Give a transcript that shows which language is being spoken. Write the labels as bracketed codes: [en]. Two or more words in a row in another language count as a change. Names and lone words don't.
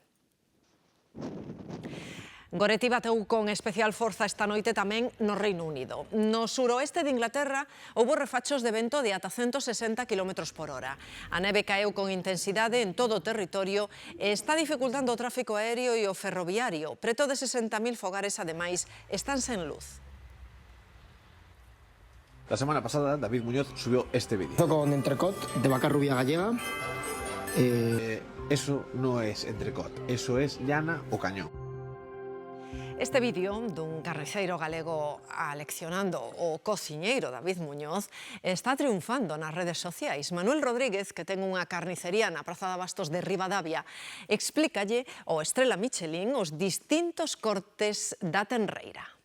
[gl] Goretti bateu con especial forza esta noite tamén no Reino Unido. No suroeste de Inglaterra houbo refachos de vento de ata 160 km por hora. A neve caeu con intensidade en todo o territorio e está dificultando o tráfico aéreo e o ferroviario. Preto de 60.000 fogares, ademais, están sen luz. [es] La semana pasada, David Muñoz subió este vídeo. Con entrecot de vaca rubia gallega. Eso no es entrecot, eso es llana o cañón. [gl] Este vídeo dun carniceiro galego aleccionando o cociñeiro David Muñoz está triunfando nas redes sociais. Manuel Rodríguez, que ten unha carnicería na Praza de Abastos de Ribadavia, explícalle ao Estrela Michelin os distintos cortes da tenreira.